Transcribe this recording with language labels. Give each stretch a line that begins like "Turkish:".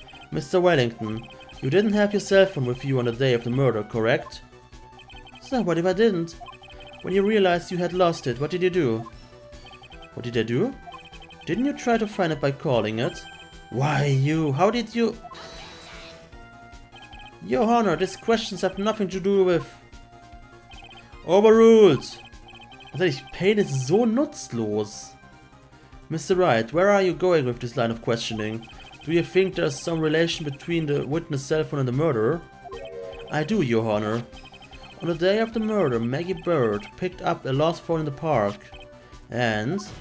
English: Mr. Wellington, you didn't have your cell phone with you on the day of the murder, correct? So what if I didn't? When you realized you had lost it, what did you do? What did I do? Didn't you try to find it by calling it? Why you? How did you? Your Honor, these questions have nothing to do with... Overruled!
German: Tatsächlich, Pain ist so nutzlos.
English: Mr. Wright, where are you going with this line of questioning? Do you think there's some relation between the witness' cell phone and the murderer? I do, Your Honor. On the day of the murder, Maggie Bird picked up a lost phone in the park. And...